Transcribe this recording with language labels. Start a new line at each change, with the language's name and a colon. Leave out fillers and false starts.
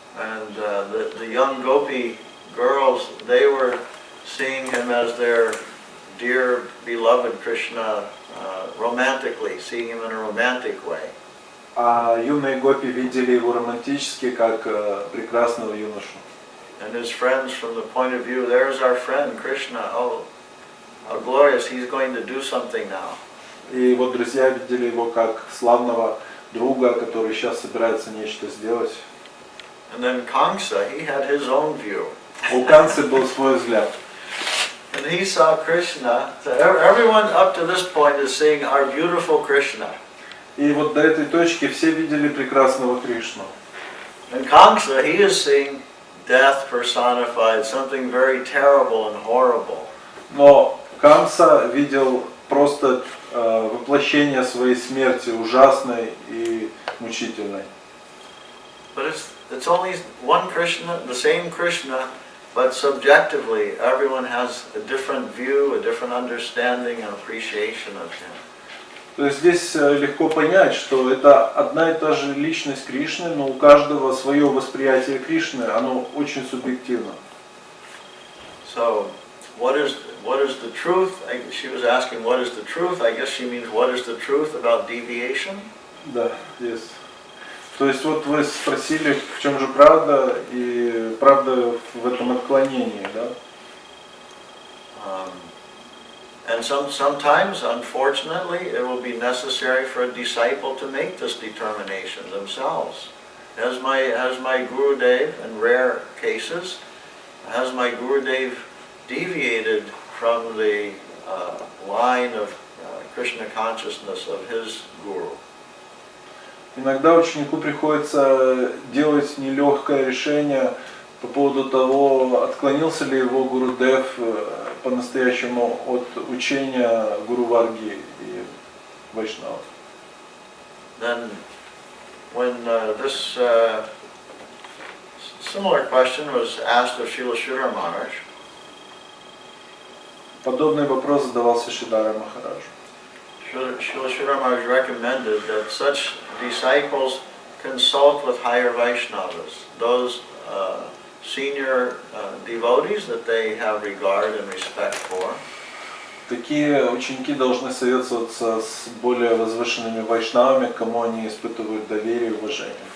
English: And the young gopi girls, they were seeing him as their dear beloved Krishna romantically, seeing him in a romantic way.
Russian: А юные гопи видели его романтически, как прекрасного юношу.
English: And his friends, from the point of view, there's our friend Krishna. Oh, how glorious! He's going to do something now.
Russian: И его друзья видели его как славного друга, который сейчас собирается нечто сделать.
English: And then Kamsa, he had his own view.
Russian: У Канцы был свой взгляд.
English: And he saw Krishna. So everyone up to this point is seeing our beautiful Krishna.
Russian: И вот до этой точки все видели прекрасного Кришну.
English: And Kamsa, he is seeing death personified, something very terrible and horrible.
Russian: Но Камса видел просто воплощение своей смерти, ужасной и мучительной.
English: But it's only one Krishna, the same Krishna, but subjectively everyone has a different view, a different understanding and appreciation of him.
Russian: То есть здесь легко понять, что это одна и та же личность Кришны, но у каждого свое восприятие Кришны, оно очень субъективно.
English: So, what is the truth? She was asking, what is the truth? I guess she means, what is the truth about deviation?
Russian: Да, есть. То есть вот вы спросили, в чем же правда, и правда в этом отклонении, да?
English: And sometimes, unfortunately, it will be necessary for a disciple to make this determination themselves. As my Gurudev, in rare cases, has my Gurudev deviated from the line of Krishna consciousness of his Guru.
Russian: Иногда ученику приходится делать нелегкое решение по поводу того, отклонился ли его Гурудев по-настоящему от учения Гуру Варги и Вайшнава.
English: Then, when this similar question was asked of Srila Giri Maharaja,
Russian: подобный вопрос задавался Шрила Махараджу.
English: Srila Giri Maharaja recommended that such disciples consult with higher Vaishnavas, those senior devotees that they have regard and respect for.
Russian: Такие ученики должны советоваться с более возвышенными вайшнавами, к кому они испытывают доверие и уважение.